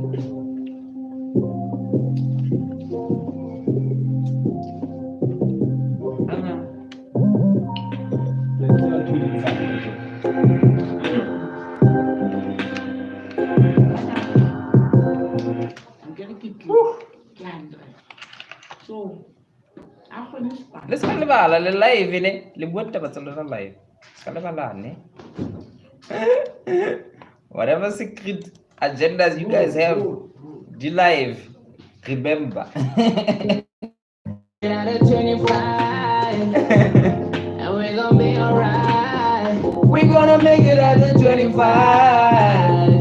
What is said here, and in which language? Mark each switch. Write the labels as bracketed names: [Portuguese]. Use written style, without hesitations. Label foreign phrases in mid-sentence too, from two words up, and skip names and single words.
[English] Let's not do it. I'm gonna keep you. So, I'm going to start. Let's go [Southern Sotho] le live ne le bua taba tsa live. Ska le balane. [English] Whatever secret agendas you guys have, do live. Remember. Out of 25, and we're gonna be alright. We're gonna make it at the 25,